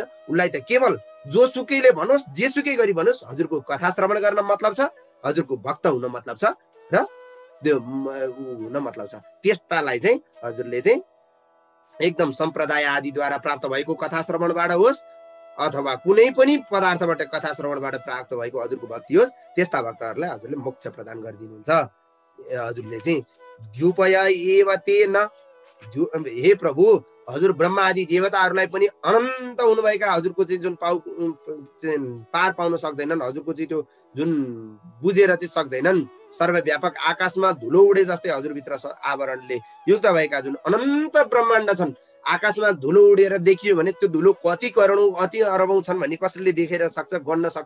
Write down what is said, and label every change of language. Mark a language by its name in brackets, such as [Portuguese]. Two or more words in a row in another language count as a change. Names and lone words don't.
[Nepali] उसलाई त केवल जोसुकैले भनोस्, जेसुकै गरी भनोस्, हजुरको कथा श्रवण गर्न मतलब छ, हजुरको भक्त हुन मतलब छ र त्यो हुन मतलब छ। त्यस्तालाई चाहिँ हजुरले चाहिँ एकदम सम्प्रदाय आदिद्वारा प्राप्त भएको कथा श्रवणबाट होस् अथवा कुनै पनि पदार्थबाट कथा श्रवणबाट प्राप्त भएको हजुरको भक्ति होस्, त्यस्ता भक्तहरूलाई हजुरले मोक्ष प्रदान गरिदिनुहुन्छ। हजुरले चाहिँ [Sanskrit] द्युपया एव तेन, [Nepali] हे प्रभु, हजुर ब्रह्मा आदि देवताहरूलाई पनि अनन्त हुनुभएका हजुरको चाहिँ जुन पार पाउन सक्दैनन्, हजुरको चाहिँ त्यो जुन बुझेर चाहिँ सक्दैनन्, सर्वव्यापक आकाशमा धुलो उडे जस्तै हजुरभित्र आवरणले युक्त भएका जुन अनन्त ब्रह्माण्ड छन्, आकाशमा धुलो उडेर देखियो भने त्यो धुलो कति करोडौँ अति अरबौँ छन् भन्ने कसैले देखेर सक्छ, गन्न सक्छ?